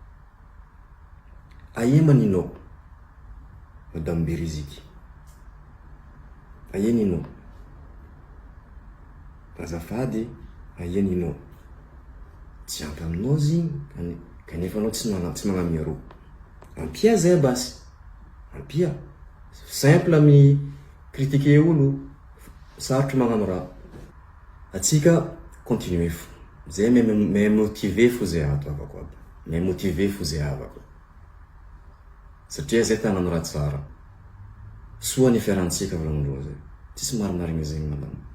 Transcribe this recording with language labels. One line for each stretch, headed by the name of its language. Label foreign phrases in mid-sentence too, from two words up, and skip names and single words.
Malagasy: Aia maninao Madame Beriziky. Aia ninao. Azafady aia ninao. Tsy ampy aminao zigny kanefa anao tsy magnamia ro. Ampia zay basy. Ampia. Simple ami critiquer olo. Sarotro magnano raha. Atsika continuer fo. Zay
French: me motiver
Malagasy: fo zay ataovako aby.
French: Me motiver
Malagasy: fo zay avako. Satria zay tagnano raha tsara. Soa ny fiarantsika volagnin'reo zay. Tsisy marimarigny zegny madame.